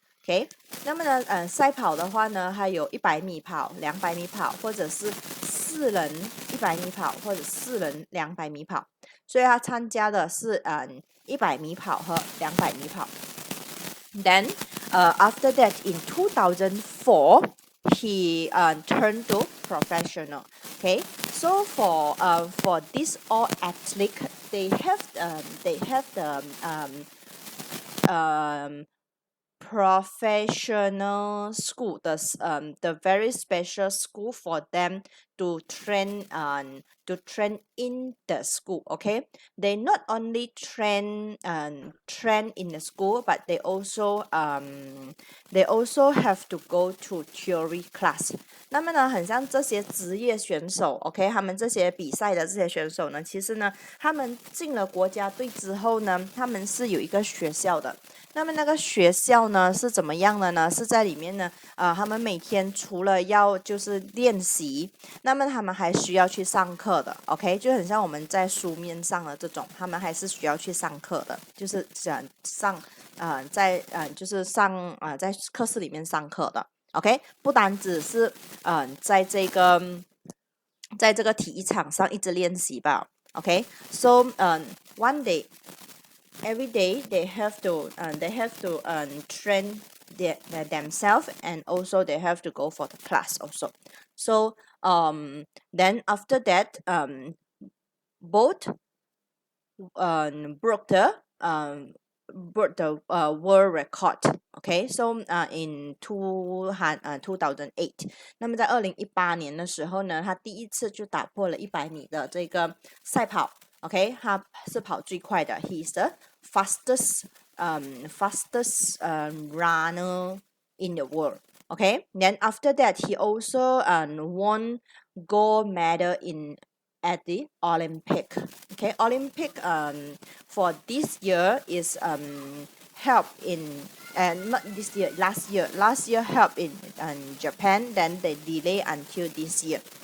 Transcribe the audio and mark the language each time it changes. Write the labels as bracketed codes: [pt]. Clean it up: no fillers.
[zh] OK， 那么呢，赛跑的话呢，还有100米跑、200米跑，或者是4人100米跑，或者4人200米跑。所以他参加的是100米跑和200米跑。 [en] Then after that, in 2004, he turned to professional. Okay, so for this all athlete, they have the professional school, the very special school for them to train in the school. Okay, they not only train in the school, but they also have to go to theory class. [zh] 那么呢，很像这些职业选手 ，OK， 他们这些比赛的这些选手呢，其实呢，他们进了国家队之后呢，他们是有一个学校的。那么那个学校呢是怎么样的呢？是在里面呢，他们每天除了要就是练习，那么他们还需要去上课的 ，OK， 就很像我们在书面上的这种，他们还是需要去上课的，就是就是上在课室里面上课的 ，OK， 不单只是在这个。在这个体育场上一直练习吧。 [en] Okay, so one day, every day they have to train themselves, and also they have to go for the class also. So then after that both broke the world record. Okay, so in 2008， [zh] 那么在2018年的时候呢，他第一次就打破了100米的这个赛跑。 [en] OK， [zh] 他是跑最快的 [en] ，He's the fastest runner in the world. Okay, then after that he also won gold medal at the Olympic. Okay, Olympic for this year is held in not this year, last year held in Japan, then they delay until this year.